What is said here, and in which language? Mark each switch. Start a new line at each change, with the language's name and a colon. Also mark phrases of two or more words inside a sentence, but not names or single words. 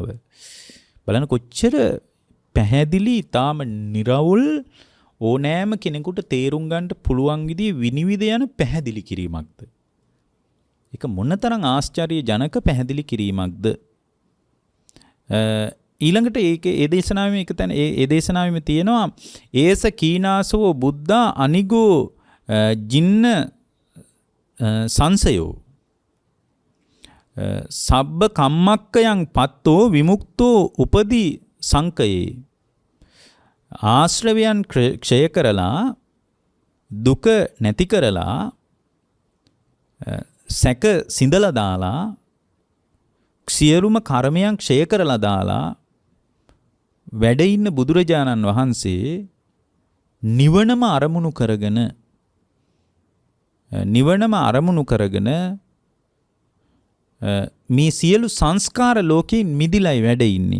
Sinhala: බලන්න කොච්චර පැහැදිලි, ඊටාම නිර්වුල්, ඕනෑම කෙනෙකුට තේරුම් ගන්නට පුළුවන් විදිහේ විනිවිද යන පැහැදිලි කිරීමක්ද. ඒක මොනතරම් ආශ්චර්යජනක පැහැදිලි කිරීමක්ද. ඊළඟට ඒ දේශනාවේ එක තැන ඒ දේශනාවෙම තියෙනවා
Pali: ඒස කීනාසෝ බුද්ධා අනිගෝ ජින්න සංසයෝ සබ්බ කම්මක්කයන් පත්තෝ විමුක්තෝ උපදී සංකයේ.
Sinhala: ආශ්‍රවයන් ක්ෂය කරලා, දුක නැති කරලා, සැක සිඳලා දාලා, සියලුම කර්මයන් ක්ෂය කරලා දාලා වැඩ ඉන්න බුදුරජාණන් වහන්සේ නිවනම අරමුණු කරගෙන මේ සියලු සංස්කාර ලෝකයෙන් මිදිලයි වැඩ ඉන්නේ.